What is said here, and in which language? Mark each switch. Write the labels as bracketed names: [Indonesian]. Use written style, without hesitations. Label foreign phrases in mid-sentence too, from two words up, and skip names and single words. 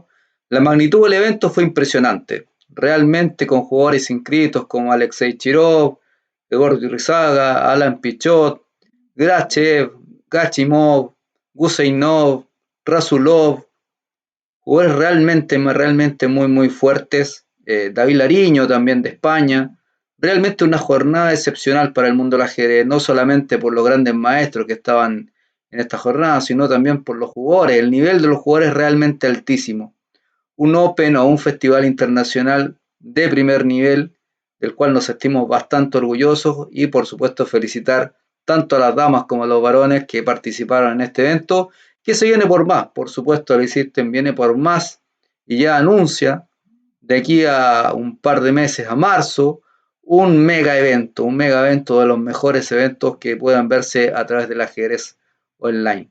[Spanish] La magnitud del evento fue impresionante, realmente con jugadores inscritos como Alexei Chirov, Egor Rizaga, Alan Pichot, Grachev, Gachimov, Guseinov, Rasulov, jugadores realmente muy fuertes. David Lariño también de España. Realmente una jornada excepcional para el mundo del ajedrez, no solamente por los grandes maestros que estaban en esta jornada, sino también por los jugadores. El nivel de los jugadores es realmente altísimo. Un Open o un festival internacional de primer nivel, del cual nos sentimos bastante orgullosos y por supuesto felicitar tanto a las damas como a los varones que participaron en este evento, que se viene por más, por supuesto el System viene por más y ya anuncia de aquí a un par de meses, a marzo, un mega evento de los mejores eventos que puedan verse a través del ajedrez online.